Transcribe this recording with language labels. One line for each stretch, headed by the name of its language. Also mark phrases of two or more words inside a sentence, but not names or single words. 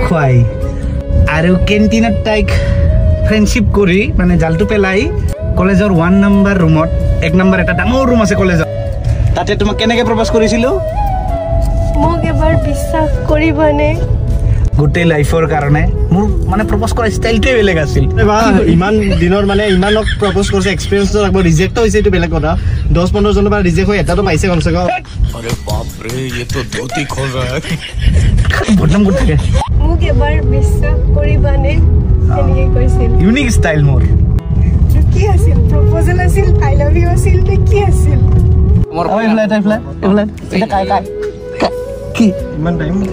Assamese: খুৱাই আৰু কেণ্টিনত তাইক ফ্ৰেণ্ডশ্বিপ কৰি মানে জালটো পেলাই কলেজৰ 1 নম্বৰ ৰুমত 1 নম্বৰ এটা ডাঙৰ ৰুম আছে কলেজত তাতে তোমাক কেনেকৈ প্ৰপ'জ কৰিছিলো মোক এবাৰ বিশ্বাস কৰিবনে গোটেই লাইফৰ কাৰণে মোৰ মানে প্ৰপ'জ কৰা ষ্টাইলটোৱে বেলেগ আছিল ইমান দিনৰ মানে ইমানক প্ৰপ'জ কৰিছে এক্সপিৰিয়েঞ্চটো লাগব ৰিজেক্ট হৈছে এইটো বেলেগ কথা 10-15 জনৰ পৰা ৰিজেক্ট হৈ এটাতো পাইছে কমছে কম
Hindi: अरे बाप रे ये तो धोती खोल रहा है
Assamese: বদনাম কৰি থাকে মোক এবাৰ বিশ্বাস কৰিবানে এনেকৈ কৈছিল ইউনিক ষ্টাইল মোৰ কি আছিল প্ৰপ'জেল আছিল
English: I love you
Assamese: আছিল নে কি আছিল মোৰ ফ্লাইট এটা কাই কি ইমান টাইম